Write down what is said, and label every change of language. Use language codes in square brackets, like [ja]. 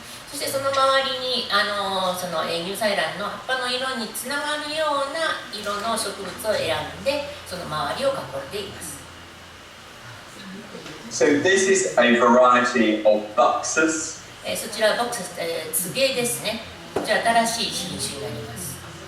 [ja] そしてその周りにそのニューサイランの葉っぱの色につながるような色の植物を選んでその周りを囲んでいます。 [en] So this is a variety of buxus. [ja] そちらボクサス、つげですね。こちら新しい品種になります。